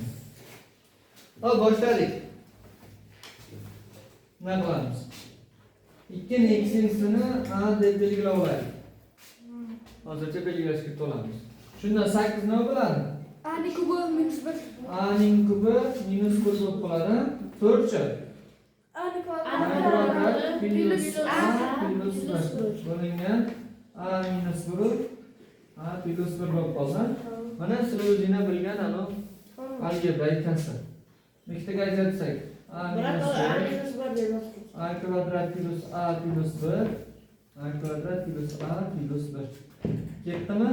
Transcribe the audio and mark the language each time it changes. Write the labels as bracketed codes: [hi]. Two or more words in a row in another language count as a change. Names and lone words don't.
[uz] Hop, boshladik. Nima qilamiz? 2 ni x'ini a deb belgilab olaylik. Hozircha belgilashga to'lamiz. Shunda 8 nima bo'ladi? A ning kubi minus 1. A ning kubi minus 1 bo'lib qoladi. 4chi. A ning A kvadrat minus A plus 1 bo'lingan A minus 1 A plus 1 bo'lib qoldi. Mana sizlar o'zingizlar bilgan anu algebra ikkalasi. Ikkitaga ajratsak A minus 1 A kvadrat plus A plus 1 A kvadrat plus A plus 1 ketdimi?